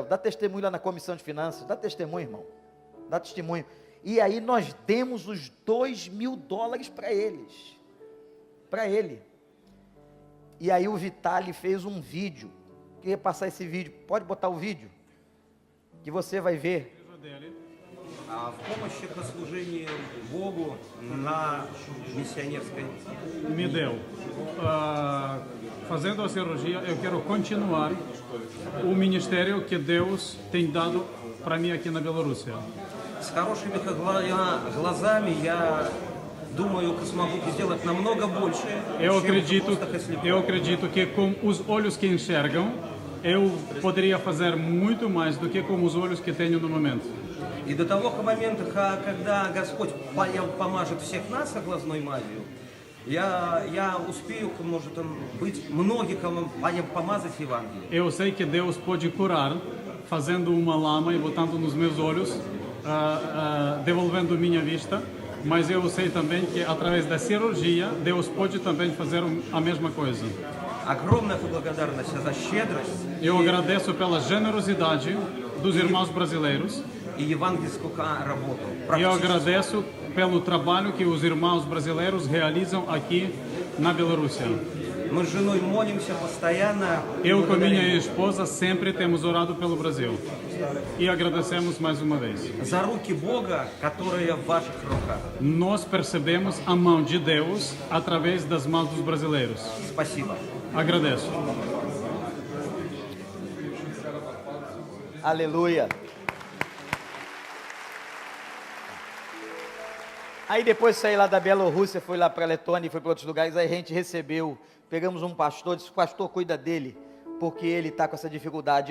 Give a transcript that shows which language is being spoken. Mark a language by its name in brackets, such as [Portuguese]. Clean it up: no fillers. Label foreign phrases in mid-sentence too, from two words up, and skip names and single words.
[Portuguese] Dá testemunho lá na comissão de finanças, dá testemunho, irmão, dá testemunho. E aí nós demos os $2.000 para ele. E aí o Vitali fez um vídeo queria passar esse vídeo. Pode botar o vídeo, que você vai ver. [Russian] В помощи по служению Богу на миссионерской. [Portuguese] Me deu. Fazendo a cirurgia, eu quero continuar o ministério que Deus tem dado para mim aqui na Bielorrússia. [Russian] С хорошими глазами я думаю, que смогу сделать намного больше, [Portuguese] Eu acredito que com os olhos que enxergam, eu poderia fazer muito mais do que com os olhos que tenho no momento. [Russian] И до того момента, когда Господь помажет всех нас глазной мазью, я успею, может быть, многих помазать Евангелие. [Portuguese] Eu sei que Deus pode curar fazendo uma lama e botando nos meus olhos, devolvendo minha vista, mas eu sei também que através da cirurgia Deus pode também fazer a mesma coisa. [Russian] Огромная благодарность за щедрость. [Portuguese] Eu agradeço pela generosidade dos irmãos brasileiros. [Russian] E евангельскую работу. [Portuguese] Eu agradeço pelo trabalho que os irmãos brasileiros realizam aqui na Bielorrússia. [Russian] Мы с женой молимся постоянно. [Portuguese] Eu com minha esposa sempre temos orado pelo Brasil. E agradecemos mais uma vez. [Russian] За руки Бога, которые в ваших руках. [Portuguese] Nós percebemos a mão de Deus através das mãos dos brasileiros. [Russian] Спасибо. [Portuguese] Agradeço. Aleluia. Aí depois saí lá da Bielorrússia, fui lá para a Letônia e fui para outros lugares, aí a gente recebeu, pegamos um pastor, disse, pastor, cuida dele, porque ele está com essa dificuldade.